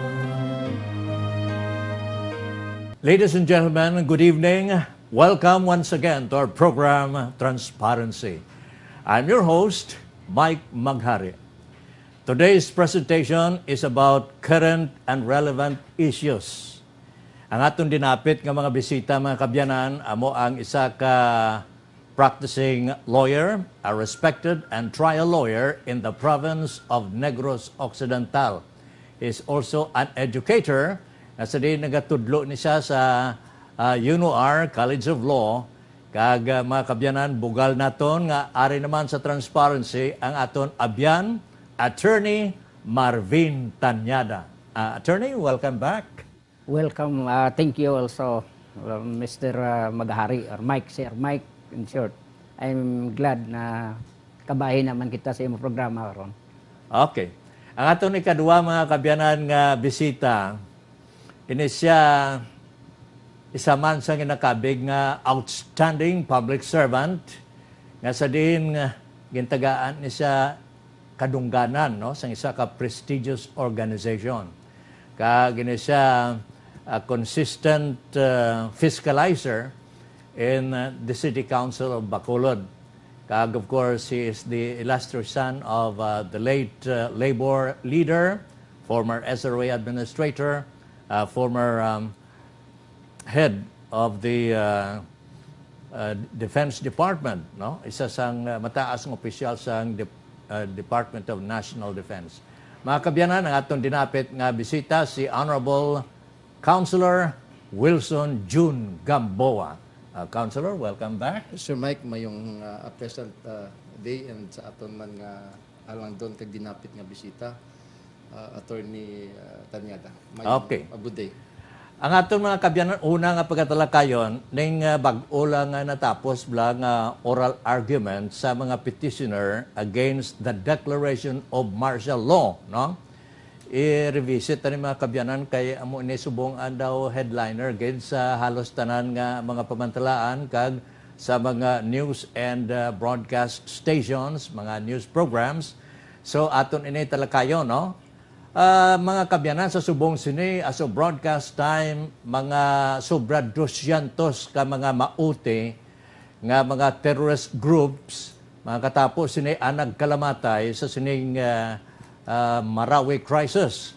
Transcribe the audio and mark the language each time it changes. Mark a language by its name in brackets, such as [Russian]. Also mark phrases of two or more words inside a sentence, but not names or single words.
[English] Ladies and gentlemen, good evening. Welcome once again to our program, Transparency. I'm your host, Mike Maghari. Today's presentation is about current and relevant issues. [Hiligaynon] Ang atong dinapit ng mga bisita, mga kabyanan, amo ang isa ka [English] practicing lawyer, a respected and trial lawyer in the province of Negros Occidental. He is also an educator. [Hiligaynon] Nasa din nagatudlo ni siya sa UNOR, College of Law. Kag mga kabyanan, bugal naton nga ari naman sa transparency ang aton abyan, Attorney Marvin Tanyada. [English] Attorney, welcome back. Welcome. Thank you also, Mr. Maghari, or Mike, Sir Mike, in short. I'm glad [Hiligaynon] na kabahin naman kita sa iyong programa karon. [English] Okay. [Hiligaynon] Ang aton ikaduha mga kabyanan nga bisita, ini siya isa man sa ginakabig nga [English] outstanding public servant [Hiligaynon] nga sa din gintagaan ni siya kadungganan no sa isa ka [English] prestigious organization. [Hiligaynon] Kag ini siya [English] a consistent fiscalizer in the City Council of Bacolod. Kag of course he is the illustrious son of the late labor leader, former SRA administrator, former head of the Defense Department, no? [Hiligaynon] Isa sang mataas ng opisyal sang Department of National Defense. Mga kabyanan, ang atong dinapit nga bisita si Honorable Councilor Wilson June Gamboa. [English] Councilor, welcome back. [Hiligaynon] Sir Mike, mayong [English] a pleasant day and [Hiligaynon] sa aton man nga alang doon kag dinapit nga bisita, Attorney Tanyada. [English] Okay. A good day. [Hiligaynon] Ang aton mga kabyanan, una nga pagkatalakayon, ning bag-o lang nga natapos lang [English] oral argument [Hiligaynon] sa mga petitioner [English] against the declaration of martial law, [Hiligaynon] no? I-revisit ni mga kabyanan kay amo ni subong daw headliner gid sa halos tanan nga mga pamantalaan kag sa mga [English] news and broadcast stations, [Hiligaynon] mga [English] news programs. [Hiligaynon] So aton ini talakayon, no? Mga kabyanan sa subong sini aso [English] broadcast time [Hiligaynon] mga sobra 200 ka mga mauti nga mga [English] terrorist groups [Hiligaynon] mga katapos sini nagkalamatay sa sining Marawi crisis.